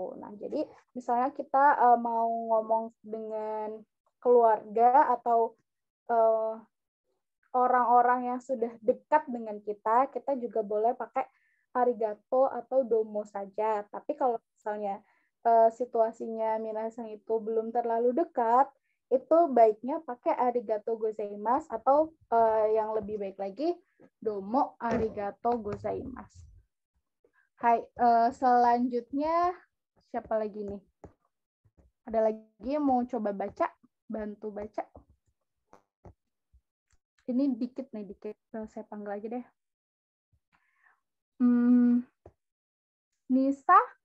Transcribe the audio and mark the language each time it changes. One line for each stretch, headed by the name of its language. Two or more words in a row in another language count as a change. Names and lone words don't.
Indonesian: Nah, jadi misalnya kita mau ngomong dengan keluarga atau orang-orang yang sudah dekat dengan kita, kita juga boleh pakai arigato atau domo saja. Tapi kalau misalnya situasinya minasang itu belum terlalu dekat, itu baiknya pakai
Japanese: ありがとうございます
Indonesian: atau yang lebih baik lagi
Japanese: どうもありがとうございます.
Indonesian: Hai, selanjutnya siapa lagi nih? Ada lagi yang mau coba baca? Bantu baca. Ini dikit. Saya panggil aja deh. Nisa?